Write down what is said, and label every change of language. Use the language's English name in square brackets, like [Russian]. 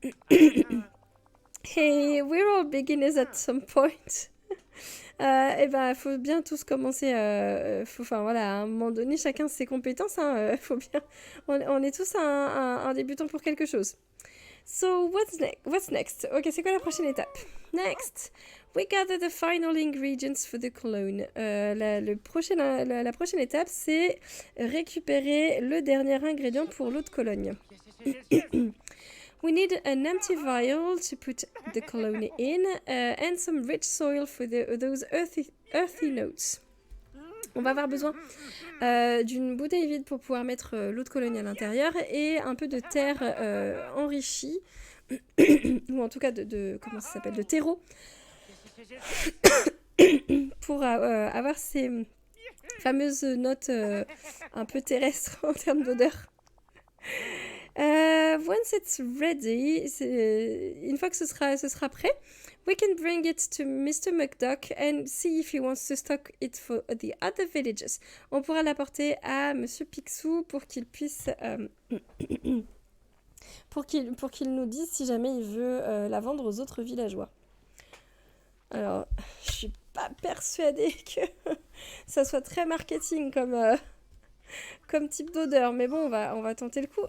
[English] Hey, we're all beginners at some point. [French] Eh ben, faut bien tous commencer. Enfin voilà, à un moment donné, chacun ses compétences. Faut bien. On est tous un débutant pour quelque chose. [English] So, what's next? [French] Ok, c'est quoi la prochaine étape? [English] Next, we gather the final ingredients for the cologne. [French] La prochaine étape, c'est récupérer le dernier ingrédient pour l'eau de Cologne. [English] We need an empty vial to put the cologne in and some rich soil for those earthy notes. [French] On va avoir besoin d'une bouteille vide pour pouvoir mettre l'eau de Cologne à l'intérieur et un peu de terre enrichie, ou en tout cas comment ça s'appelle, de terreau, pour avoir ces fameuses notes un peu terrestres en termes d'odeur. [English] Once it's ready, [French] une fois que ce sera prêt, [English] we can bring it to Mr. McDuck and see if he wants to stock it for the other villages. [French] On pourra l'apporter à Monsieur Picsou pour qu'il puisse pour qu'il nous dise si jamais il veut la vendre aux autres villageois. Alors, je suis pas persuadée que ça soit très marketing comme type d'odeur, mais bon, on va tenter le coup.